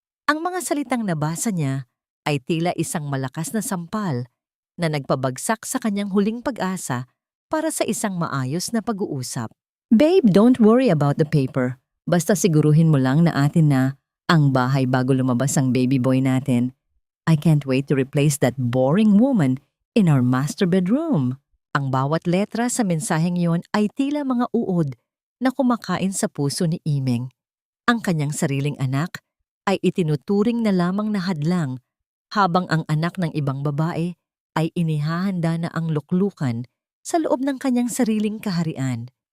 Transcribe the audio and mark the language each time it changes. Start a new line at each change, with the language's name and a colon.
Filipino: Ang mga salitang nabasa niya ay tila isang malakas na sampal na nagpabagsak sa kanyang huling pag-asa para sa isang maayos na pag-uusap.
English: "Babe, don't worry about the paper.
Filipino: Basta siguruhin mo lang na atin na Ang bahay bago lumabas ang baby boy natin.
English: I can't wait to replace that boring woman in our master bedroom.
Filipino: Ang bawat letra sa mensaheng yon ay tila mga uod na kumakain sa puso ni Imeng. Ang kanyang sariling anak ay itinuturing na lamang na hadlang habang ang anak ng ibang babae ay inihahanda na ang luklukan sa loob ng kanyang sariling kaharian.